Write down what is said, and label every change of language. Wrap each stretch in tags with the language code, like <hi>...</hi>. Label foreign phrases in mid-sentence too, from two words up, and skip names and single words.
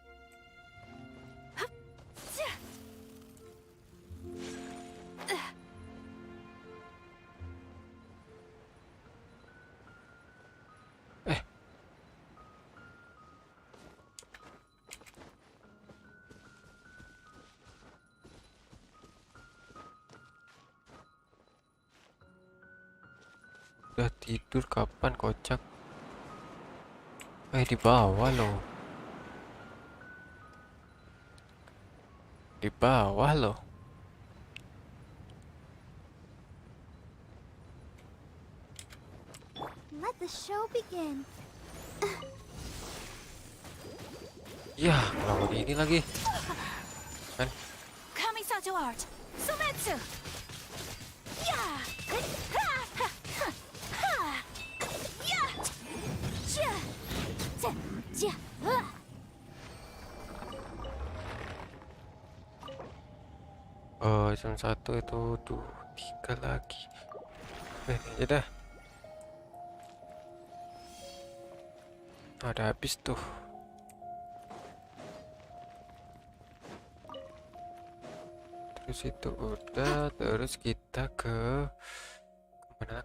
<id>Eh, udah tidur kapan kocak? Di bawah loh. Di bawah loh.</id> <en>Let the show begin.</en> <id>Ya, ngelawan ini lagi. Kan?</id> <ja>Kamisato art. Sumetsu. Yeah. Ha, ha, ha, ha. Yeah. Ja. Ja. Ja.</ja> <id>Oh, jam 1 itu tuh 3 lagi. Ini aja dah. Ada habis tuh. Terus itu udah, terus kita ke mana?</id>